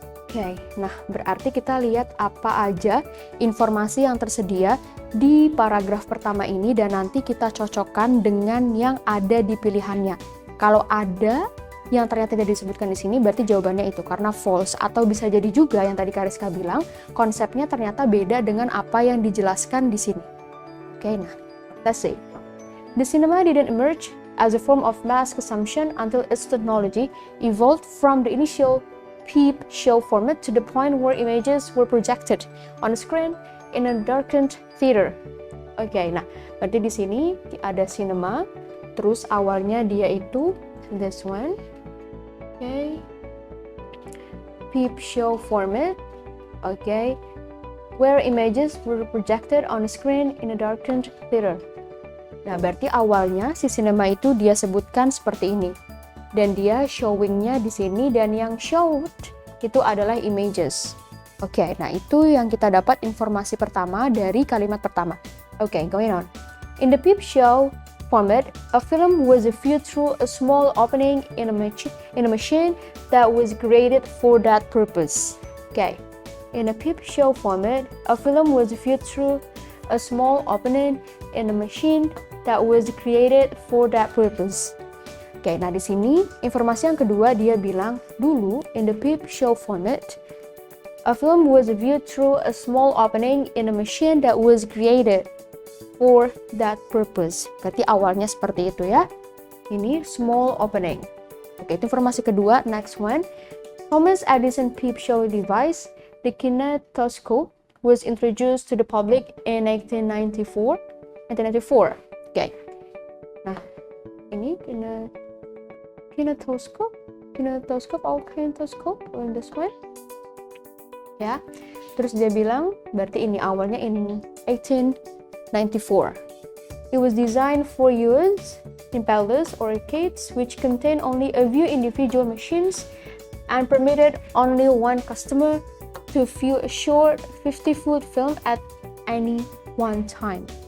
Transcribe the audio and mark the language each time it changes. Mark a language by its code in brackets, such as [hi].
[id] Oke, nah berarti kita lihat apa aja informasi yang tersedia di paragraf pertama ini dan nanti kita cocokkan dengan yang ada di pilihannya. Kalau ada yang ternyata tidak disebutkan di sini, berarti jawabannya itu karena false, atau bisa jadi juga yang tadi Kariska bilang, konsepnya ternyata beda dengan apa yang dijelaskan di sini. [en] Oke, nah, let's see. The cinema didn't emerge as a form of mass consumption until its technology evolved from the initial peep show format to the point where images were projected on a screen in a darkened theater. Oke, [id] nah berarti di sini ada cinema, terus awalnya dia itu [en] this one, oke, peep show format, oke, where images were projected on a screen in a darkened theater. [id] Nah berarti awalnya si cinema itu dia sebutkan seperti ini. Dan dia showingnya di sini, dan yang showed itu adalah images. Oke, nah itu yang kita dapat informasi pertama dari kalimat pertama. [en] Oke, going on. In the peep show format, a film was viewed through a small opening in a machine that was created for that purpose. Okay, in a peep show format, a film was viewed through a small opening in a machine that was created for that purpose. [id] Oke, nah di sini informasi yang kedua dia bilang dulu [en] in the peep show format, a film was viewed through a small opening in a machine that was created for that purpose. [id] Berarti awalnya seperti itu ya. Ini small opening. Oke, itu informasi kedua. [en] Next one, Thomas Edison peep show device, the kinetoscope, was introduced to the public in 1994. [id] Oke. Nah, ini kinetoscope [en] in this one. [id] Ya. Terus dia bilang berarti ini awalnya in 1894. [en] It was designed for use in palace or arcades which contain only a few individual machines and permitted only one customer to view a short 50-foot film at any one time.